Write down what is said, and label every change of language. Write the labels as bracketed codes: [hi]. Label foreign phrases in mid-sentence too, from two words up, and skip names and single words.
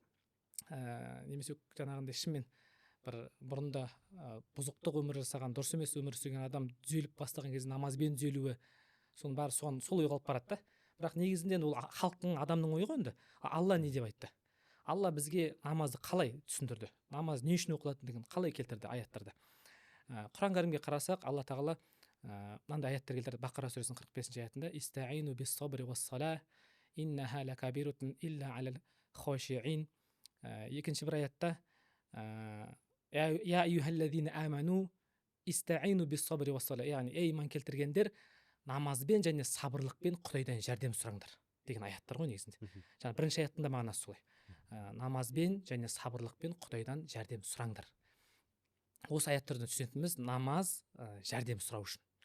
[kk] Немесе жаңағындай шынымен бір бұрында бұзықтық өмір жасаған, дұрыс емес өмір сүрген адам түзеліп бастаған кезде намазбен түзелуі, соның бәрі сол ойға алып барады да. Бірақ негізінде ол халықтың, адамның ойы ғой енді. Алла не деп айтты? Алла бізге намазды қалай түсіндірді? Намаз не үшін оқылатындығын қалай келтірді аяттарда? Құран кәрімге қарасақ, Алла тағала мынандай аяттар келтірді. Бақара сүресінің 45-ші аятында: [ar] «استعينوا بالصبر والصلاة إنها لكبيرة إلا على الخاشعين». [kk] Екінші бір аятта: [ar] «يا أيها الذين آمنوا استعينوا بالصبر والصلاة». [kk] Яғни, ей иман келтіргендер, намазбен және сабырлықпен Құдайдан жәрдем сұраңдар деген аяттар ғой негізінде. Жаңа бірінші аяттың да мағынасы солай. Намазбен және сабырлықпен Құдайдан жәрдем сұраңдар. Осы аяттардан түсінетініміз намаз жәрдем сұрау үшін.